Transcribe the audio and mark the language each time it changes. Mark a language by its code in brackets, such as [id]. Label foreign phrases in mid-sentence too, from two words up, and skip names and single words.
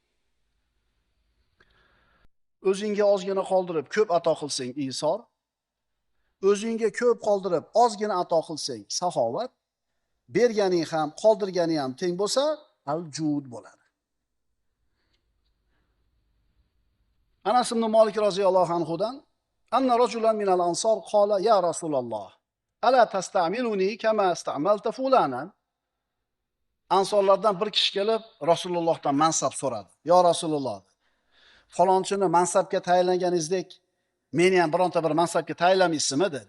[uz] O'zingga ozgina qoldirib, ko'p ato qilsang isor, o'zingga ko'p qoldirib, ozgina ato qilsang saxovat, berganing ham, qoldirganing ham teng bo'lsa, al-jud bo'ladi. [ar] أنس بن مالك رضي الله عنه أن رجلا من الأنصار قال يا رسول الله ألا تستعملني كما استعملت فلانا. [uz] Ansorlardan bir kishi kelib Rasulullohdan mansab so'radi. [ar] يا رسول الله, [uz] falonchini mansabga tayinlanganingizdek meni ham bironta bir mansabga tayinlamaysizmi dedi.